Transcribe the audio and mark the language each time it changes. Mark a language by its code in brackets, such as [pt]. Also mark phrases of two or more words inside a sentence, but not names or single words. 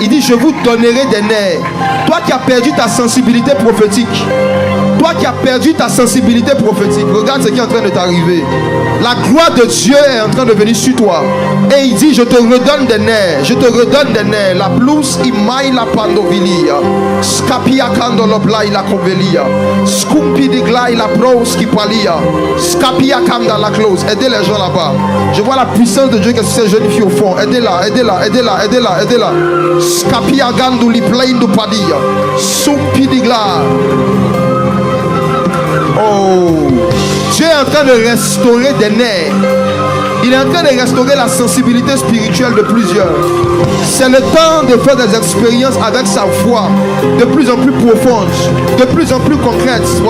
[fr] Il dit, je vous donnerai des nerfs. Toi qui as perdu ta sensibilité prophétique. Toi qui as perdu ta sensibilité prophétique. Regarde ce qui est en train de t'arriver. La gloire de Dieu est en train de venir sur toi. Et il dit, je te redonne des nerfs. Je te redonne des nerfs. La blouse, imaille la pandovilia. Scapia candolopla la convelia. Scumpi di glai la prose qui palia. Scapia canda la close. Aidez les gens là-bas. Je vois la puissance de Dieu qui est sur ces jeunes filles au fond. Aidez-la, aidez-la, aidez-la, aidez-la, aidez-la. Scapia ganduli plein de padia. Sumpi di glai. Oh, Dieu est en train de restaurer des nerfs. Il est en train de restaurer la sensibilité spirituelle de plusieurs. C'est le temps de faire des expériences avec sa voix de plus en plus profonde, de plus en plus concrète.